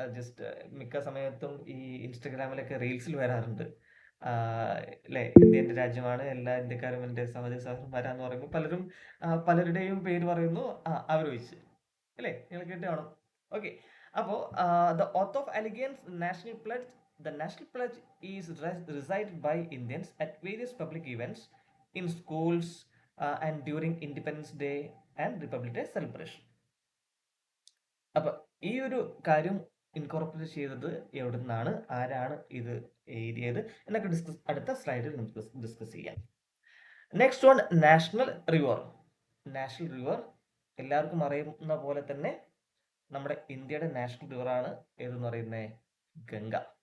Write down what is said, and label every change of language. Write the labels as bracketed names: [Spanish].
[Malayalam] Just മിക്ക സമയത്തും ഈ ഇൻസ്റ്റഗ്രാമിലൊക്കെ റീൽസിൽ വരാറുണ്ട്. അല്ലേ, ഇന്ത്യ എൻ്റെ രാജ്യമാണ്, എല്ലാ ഇന്ത്യക്കാരും എൻ്റെ സഹോദരി സഹോദരന്മാരാന്ന് പറയുമ്പോൾ പലരും പലരുടെയും പേര് പറയുന്നു അവരൊഴിച്ച്. അല്ലേ, നിങ്ങൾ കേട്ട് കാണും. [English] Okay, അപ്പോൾ the oath of allegiance national pledge. The national pledge is recited by Indians at various public events in schools and during Independence Day and Republic Day celebration. [Malayalam] അപ്പൊ ഈ ഒരു കാര്യം ഇൻകോർപ്പറേറ്റ് ചെയ്തത് എവിടെ നിന്നാണ്, ആരാണ് ഇത് എഴുതിയത് എന്നൊക്കെ അടുത്ത സ്ലൈഡിൽ നമുക്ക് ഡിസ്കസ് ചെയ്യാം. Next one, national river. National river എല്ലാവർക്കും അറിയുന്ന പോലെ തന്നെ നമ്മുടെ ഇന്ത്യയുടെ നാഷണൽ റിവർ ആണ് ഏതെന്ന് പറയുന്നത്, ഗംഗ.